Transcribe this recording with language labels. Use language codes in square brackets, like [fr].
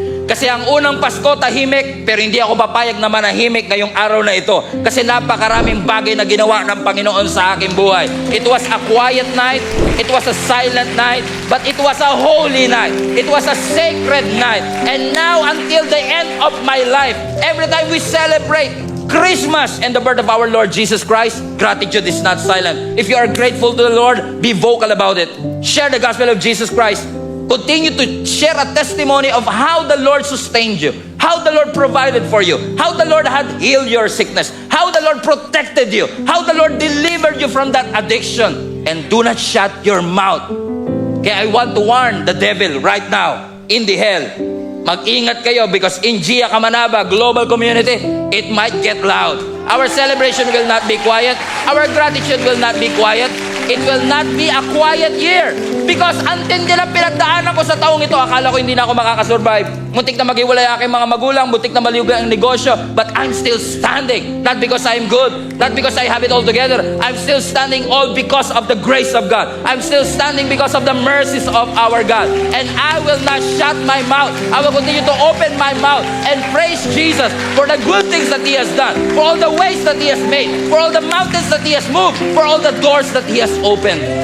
[tl] Kasi ang unang Pasko tahimik, pero hindi ako papayag na manahimik ngayong araw na ito. Kasi napakaraming bagay na ginawa ng Panginoon sa aking buhay. [en] It was a quiet night, it was a silent night, but it was a holy night. It was a sacred night. And now until the end of my life, every time we celebrate Christmas and the birth of our Lord Jesus Christ, gratitude is not silent. If you are grateful to the Lord, be vocal about it. Share the gospel of Jesus Christ. Continue to share a testimony of how the Lord sustained you, how the Lord provided for you, how the Lord had healed your sickness, how the Lord protected you, how the Lord delivered you from that addiction. And do not shut your mouth. Kaya I want to warn the devil right now, in the hell, [tl] mag-ingat kayo [en] because in Gia Kamanaba Global Community, it might get loud. Our celebration will not be quiet. Our gratitude will not be quiet. It will not be a quiet year. [tl] Because antindi lang pinagdaanan ko sa taong ito, akala ko hindi na ako makakasurvive. Muntik na maghiwalay aking mga magulang, muntik na maliwag ang negosyo, [en] but I'm still standing. Not because I'm good, not because I have it all together. I'm still standing all because of the grace of God. I'm still standing because of the mercies of our God. And I will not shut my mouth. I will continue to open my mouth and praise Jesus for the good things that He has done, for all the ways that He has made, for all the mountains that He has moved, for all the doors that He has opened.